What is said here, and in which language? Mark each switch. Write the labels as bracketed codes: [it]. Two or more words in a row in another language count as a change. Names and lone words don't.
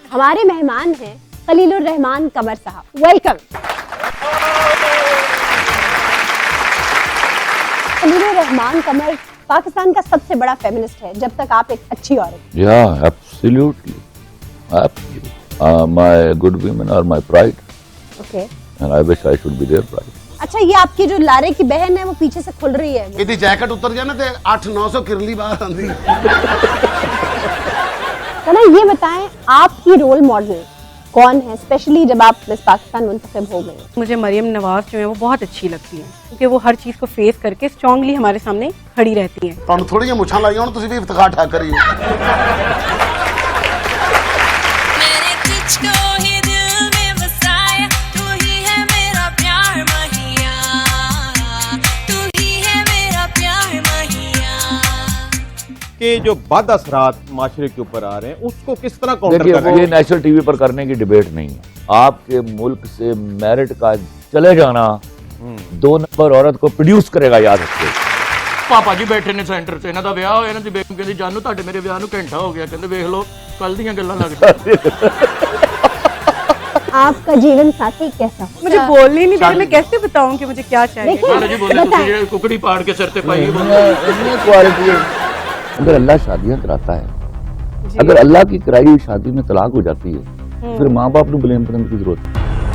[ur] ہمارے مہمان ہیں خلیل الرحمان قمر صاحب، ویلکم۔ خلیل الرحمان قمر پاکستان کا سب سے بڑا فیمنسٹ ہے جب تک آپ ایک اچھی عورت۔ [en] Yeah, absolutely. Absolutely. My good women are my pride, اوکے، and I wish I should be their pride. [ur] اچھا یہ آپ کی جو لارے کی بہن ہے وہ پیچھے سے کھل رہی ہے، [pa] ਇਹਦੀ ਜੈਕਟ ਉਤਰ ਜਾਏ ਨਾ ਤੇ 8-900 ਕਿਰਲੀ ਬਾਹਰ ਆਂਦੀ। [ur] نا یہ بتائیں آپ کی [en] role model [ur] کون ہے، اسپیشلی جب آپ مس پاکستان منتخب ہو گئے؟ مجھے مریم نواز جو ہے وہ بہت اچھی لگتی ہیں کیونکہ وہ ہر چیز کو فیس کر کے اسٹرانگلی ہمارے سامنے کھڑی رہتی ہیں۔ [pa] ਤੁਹਾਨੂੰ ਥੋੜੀਆਂ ਮੁੱਛਾਂ ਲਾਈਆਂ ਹੁਣ ਤੁਸੀਂ ਵੀ ਇਫਤਖਾਰ ਠਾਕ ਕਰੀ [ur] کہ جو بد اثرات معاشرے کے اوپر آ رہے ہیں اس کو کس طرح کاؤنٹر دیکھیے کر رہے یہ ہیں؟ [en] national TV [ur] پر کرنے کی ڈیبیٹ نہیں ہے۔ آپ کے ملک سے میرٹ کا چلے جانا 2 نمبر عورت کو پروڈیوس کرے گا، یاد رکھیے۔ [pa] ਪਾਪਾ ਜੀ ਬੈਠੇ ਨੇ ਸੈਂਟਰ 'ਚ, ਇਹਨਾਂ ਦਾ ਵਿਆਹ ਹੋਇਆ, ਇਹਨਾਂ ਦੀ ਬੇਗਮ ਕਹਿੰਦੀ ਜਾਨੂ ਤੁਹਾਡੇ ਮੇਰੇ ਵਿਆਹ ਨੂੰ ਘੰਟਾ ਹੋ ਗਿਆ, ਕਹਿੰਦੇ ਵੇਖ ਲਓ ਕੱਲ ਦੀਆਂ ਗੱਲਾਂ ਲੱਗਦੀਆਂ। [ur] آپ کا جیون ساتھی کیسا ہو؟ مجھے بولنے نہیں دے رہے، میں کیسے بتاؤں کہ مجھے کیا چاہیے؟ دیکھیں، جی بولے بتائیں۔ [pa] تھی ککڑی پاڑ کے سر تے پائی [ur] کوالٹی اگر اللہ شادیاں کراتا ہے، اگر اللہ کی کرائی ہوئی شادی میں طلاق ہو جاتی ہے پھر ماں باپ کو بلیم کرنے کی ضرورت ہے؟